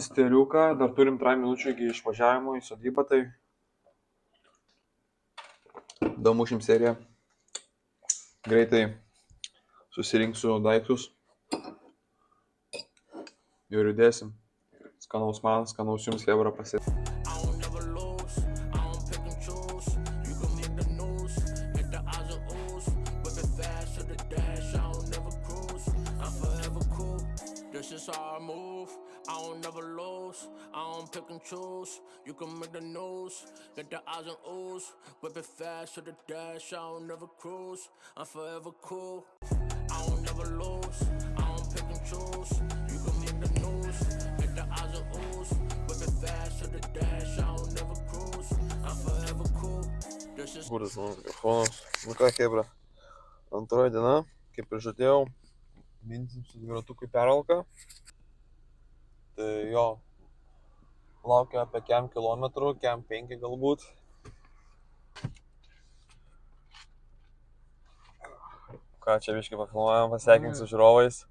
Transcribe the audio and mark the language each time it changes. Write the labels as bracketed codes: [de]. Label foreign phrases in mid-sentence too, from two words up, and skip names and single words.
[lt] Dar turim 3 minučių iki išvažiavimo į sodybą. Tai Damušim seriją. Greitai susirinksiu daiktus. Ir judėsim. Skanaus man, skanaus jums, chebra, pasėti. [en] I don't never lose, I don't pick and choose. You can make the news, get the eyes and ooze. Whip it fast to the dash, I don't never cruise. I'm forever cool, this is how I move. I don't never lose, I don't pick and choose. You can make the news, get the eyes and ooze. Whip it fast to the dash, I don't never cruise. I'm forever cool, I don't never lose, I don't pick and choose. You can make the news, get the eyes and ooze. Whip it fast to the dash, I don't never cruise. I'm forever cool, this is... [lt] Kuris mano mikrofonas. Nu ką, chebra. Antroji diena, kaip ir žadėjau, mintim su dviratukui pervalką. Tai jo, laukia apie kem kilometrų, kem 5 galbūt. Ką čia biškai pafilmuojam, pasveikinti su žiūrovais.